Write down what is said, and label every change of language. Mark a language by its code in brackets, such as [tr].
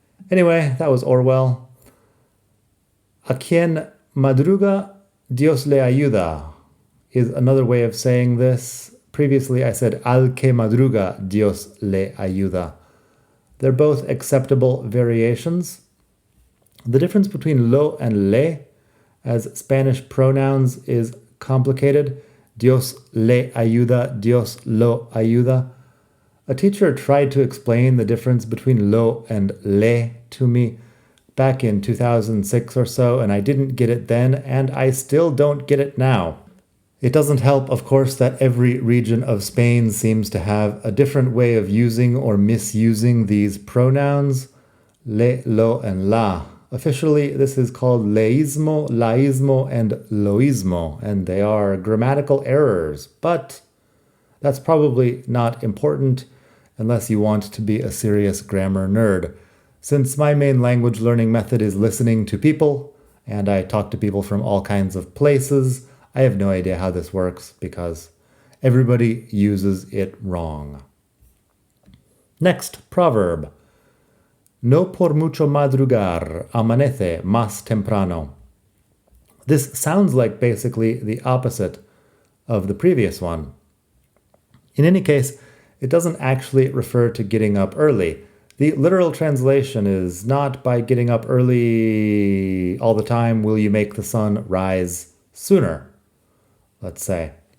[en] Anyway, that was Orwell. [es] A quien madruga, Dios le ayuda [en] is another way of saying this. Previously, I said [es] al que madruga, Dios le ayuda. [en] They're both acceptable variations. The difference between lo and le as Spanish pronouns is complicated. [es] Dios le ayuda, Dios lo ayuda. [en] A teacher tried to explain the difference between lo and le to me back in 2006 or so, and I didn't get it then, and I still don't get it now. It doesn't help, of course, that every region of Spain seems to have a different way of using or misusing these pronouns, le, lo, and la. Officially, this is called leísmo, laísmo, and loísmo, and they are grammatical errors, but that's probably not important unless you want to be a serious grammar nerd. Since my main language learning method is listening to people, and I talk to people from all kinds of places, I have no idea how this works because everybody uses it wrong. Next proverb. [es] No por mucho madrugar, amanece más temprano. [en] This sounds like basically the opposite of the previous one. In any case, it doesn't actually refer to getting up early. The literal translation is not by getting up early all the time will you make the sun rise sooner, let's say.